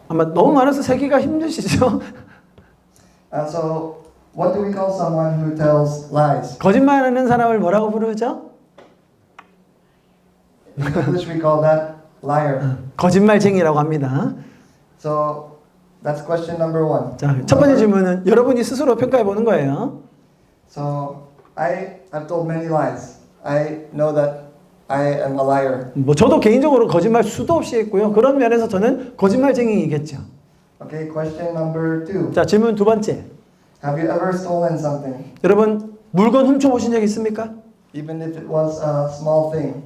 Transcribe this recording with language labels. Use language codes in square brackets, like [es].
[ko] 아마 너무 많아서 세기가 힘드시죠? [en] So what do we call someone who tells lies? [ko] 거짓말하는 사람을 뭐라고 부르죠? [en] In English we call that liar. [ko] 거짓말쟁이라고 합니다. [en] So that's question number 1. [ko] 자, 첫 번째 질문은 여러분이 스스로 평가해 보는 거예요. [en] So I have told many lies. I know that I am a liar. [ko] 저도 개인적으로 거짓말 수도 없이 했고요. 그런 면에서 저는 거짓말쟁이이겠죠. [en] Okay, question number 2. [ko] 자, 질문 두 번째. [en] Have you ever stolen something, [ko] 여러분 물건 훔쳐보신 적 있습니까? [en] even if it was a small thing?